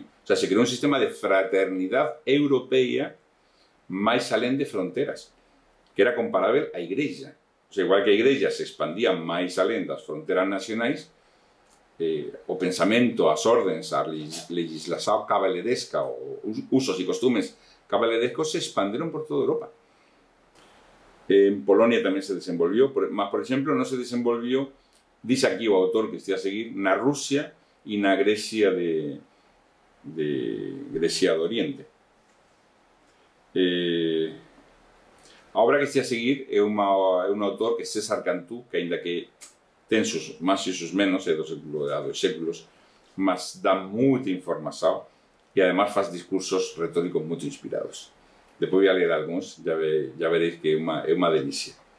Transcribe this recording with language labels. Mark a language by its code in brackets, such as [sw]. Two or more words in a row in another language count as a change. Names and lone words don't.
[gl] O sea, se creou un sistema de fraternidade europea máis alén de fronteras, que era comparável á Igrexa. O sea, igual que a Igrexa se expandía máis alén das fronteras nacionais, o pensamento, as ordens, a legislación caballeresca, o usos y costumes caballerescos [es] se expandieron por toda Europa. En Polonia también se desenvolvió, mas, por ejemplo, no se desenvolvió, dice aquí o autor que estoy a seguir, [gl] na Rusia y na Grecia de Oriente. A obra que estoy a seguir é un autor que é César Cantú, que ainda que ten sus máis e sus menos, é do século de dos séculos, mas dá moita información e además faz discursos retóricos moito inspirados. Depois voy a ler algúns, [es] ya veréis [gl] que é unha delicia.